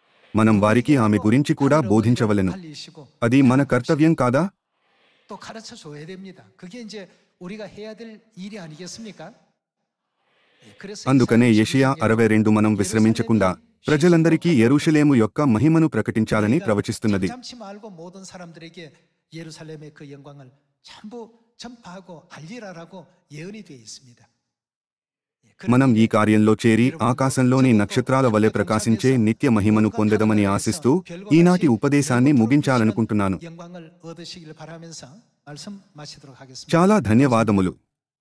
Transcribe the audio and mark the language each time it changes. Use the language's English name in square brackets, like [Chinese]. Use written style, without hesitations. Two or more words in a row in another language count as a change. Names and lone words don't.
[Telugu] మనం వారికి ఆమె గురించి కూడా బోధించవలెను. అది మన కర్తవ్యం కాదా? [Korean] 또 가르쳐 줘야 됩니다. 그게 이제 우리가 해야 될 일이 아니겠습니까? 그래서 [Telugu] అందుకనే యెషయా 62 మనం విశ్రమించకుండా ప్రజలందరికీ యెరూషలేము యొక్క మహిమను ప్రకటించాలని ప్రవచిస్తున్నది. [Korean] 잠잠치 말고 모든 사람들에게 예루살렘의 그 영광을 전부 전파하고 알리라라고 예언이 되어 있습니다. [Telugu] మనం ఈ కార్యంలో చేరి ఆకాశంలోని నక్షత్రాల వలె ప్రకాశించే నిత్య మహిమను పొందదమని ఆశిస్తూ ఈనాటి ఉపదేశాన్ని ముగించాలనుకుంటున్నాను. [Korean] 영광을 얻으시길 바라면서 말씀 마치도록 하겠습니다. [Telugu] చాలా ధన్యవాదములు.